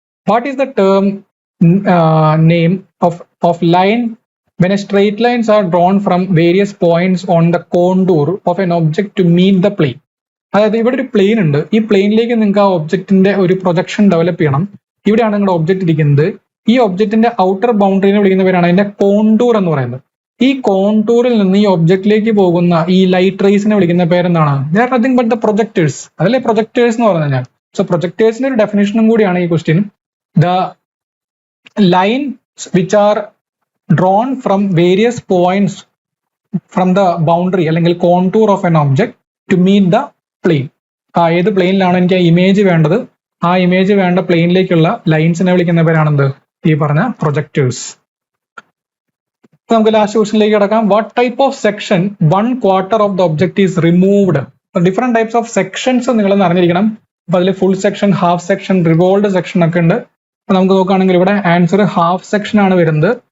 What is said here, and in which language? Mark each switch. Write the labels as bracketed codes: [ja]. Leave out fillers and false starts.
[en] What is the term name of line when a straight lines are drawn from various points on the contour of an object to meet the plane? [ml] അതായത് ഇവിടെ ഒരു plain ഉണ്ട്. ഈ പ്ലെയിനിലേക്ക് നിങ്ങൾക്ക് ആ ഒബ്ജക്റ്റിന്റെ ഒരു പ്രൊജക്ഷൻ ഡെവലപ്പ് ചെയ്യണം. ഇവിടെയാണ് നിങ്ങളുടെ ഒബ്ജക്റ്റ് ഇരിക്കുന്നത്. ഈ ഒബ്ജക്റ്റിന്റെ ഔട്ടർ ബൗണ്ടറിനെ വിളിക്കുന്ന പേരാണ് അതിന്റെ കോണ്ടൂർ എന്ന് പറയുന്നത്. ഈ കോണ്ടൂറിൽ നിന്ന് ഈ ഒബ്ജക്റ്റിലേക്ക് പോകുന്ന ഈ ലൈറ്റ് റേസിനെ വിളിക്കുന്ന പേരെന്താണ്? [en] They are nothing but the projectors. [ml] അതല്ലേ പ്രൊജക്ടേഴ്സ് എന്ന് പറഞ്ഞു കഴിഞ്ഞാൽ. സോ പ്രൊജക്ടേഴ്സിന്റെ ഒരു ഡെഫിനേഷനും കൂടിയാണ് ഈ question. [en] The line which are drawn from various points from the boundary അല്ലെങ്കിൽ contour of an object to meet the plane. [ml] ഏത് പ്ലെയിനിലാണ് എനിക്ക് ആ ഇമേജ് വേണ്ടത്, ആ ഇമേജ് വേണ്ട പ്ലെയിനിലേക്കുള്ള ലൈൻസിനെ വിളിക്കുന്ന പേരാണെന്ത്? ഈ പറഞ്ഞ പ്രൊജക്ടേഴ്സ്. നമുക്ക് ലാസ്റ്റ് ക്വസ്റ്റ്യനിലേക്ക് കിടക്കാം. [en] What type of section 1/4 of the object is removed? [ml] Different types of sections നിങ്ങൾ അറിഞ്ഞിരിക്കണം. അപ്പൊ അതിൽ full section, half section, റിവോൾഡ് section ഒക്കെ ഉണ്ട്. അപ്പൊ നമുക്ക് നോക്കുകയാണെങ്കിൽ ഇവിടെ ആൻസർ ഹാഫ് സെക്ഷൻ ആണ് വരുന്നത്.